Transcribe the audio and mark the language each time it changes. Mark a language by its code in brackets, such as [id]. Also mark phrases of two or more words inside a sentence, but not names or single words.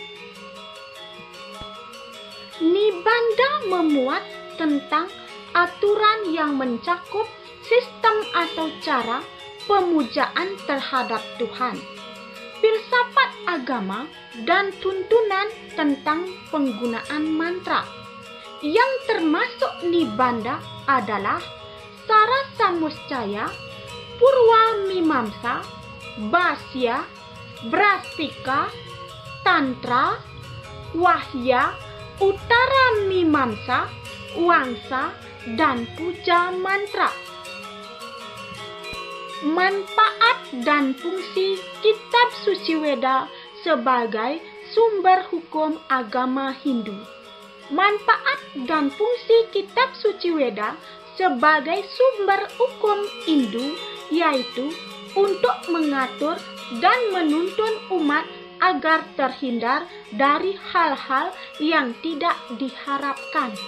[id] Nibanda memuat tentang aturan yang mencakup sistem atau cara pemujaan terhadap Tuhan, filsafat agama, dan tuntunan tentang penggunaan mantra. Yang termasuk Nibanda adalah Sarasamuscaya, Purwa Mimamsa, Bhasya, Brastika, Tantra, Wahya, Uttara Mimamsa, Wangsa, dan Puja Mantra. Manfaat dan fungsi kitab suci Veda sebagai sumber hukum agama Hindu. Manfaat dan fungsi kitab suci Veda sebagai sumber hukum Hindu yaitu untuk mengatur dan menuntun umat agar terhindar dari hal-hal yang tidak diharapkan.